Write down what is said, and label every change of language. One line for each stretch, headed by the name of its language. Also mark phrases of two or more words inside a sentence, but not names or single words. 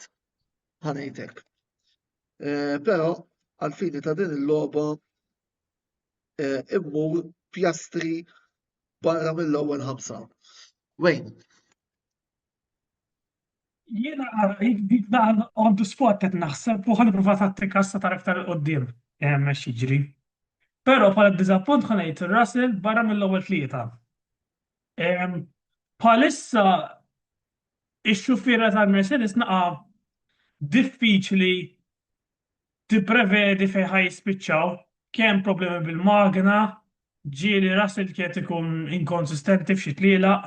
Maltese: Ħanejtek. Però għal-fini ta' din il-logħba immur Piastri barra mill-ewwel ħamsa. Wayne. Jiena dik dan
English: on the spot
Maltese: qed naħseb u ħanipprova tattika sa tara aktar qudiem hemm jiġri. Però bħala diżappunt ħanejt Russell barra mill-ewwel tlieta. Bħalissa ix-xuffiera tal-Mercedes naqa' diffiċli tipprevedi fejn ħajspiċċaw kemm problemi bil-magna, ġieli Russell kienet ikun inkonsistenti f'xi tlielaq.